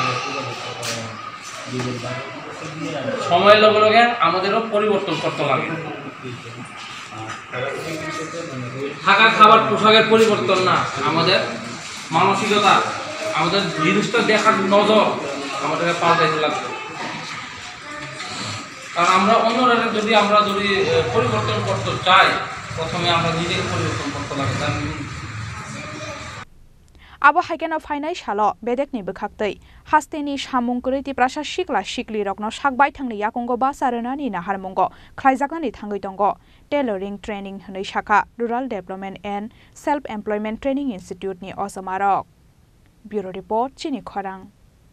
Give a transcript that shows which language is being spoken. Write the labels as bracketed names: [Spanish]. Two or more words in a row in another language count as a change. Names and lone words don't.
[Bangla] সময়ের লগে লগে আমাদেরও পরিবর্তন করতে লাগে থাকা খাবার পোশাকের পরিবর্তন না আমাদের মানসিকতা আমাদের জিনিসটা দেখার নজর আমাদেরকে পাল্টাইতে লাগবে কারণ আমরা অন্যরা যদি পরিবর্তন করতে চাই প্রথমে আমরা নিজেকে পরিবর্তন করতে লাগে [Kok Borok] Abo Haikeno Fainai Shalo Bedek ni Bukhaktei Hasteni Shamungkuriti Prasha Shikla Shikli Rokno Shakbai Thangni Yakongo Basarunani Naharmongo Khlaijaknani Thangoi Tongo [English] Tailoring Training [Kok Borok] Hanoi Shaka Rural Development and Self-Employment Training Institute ni Osamarok [English] Bureau Report [Kok Borok] Chini Khorang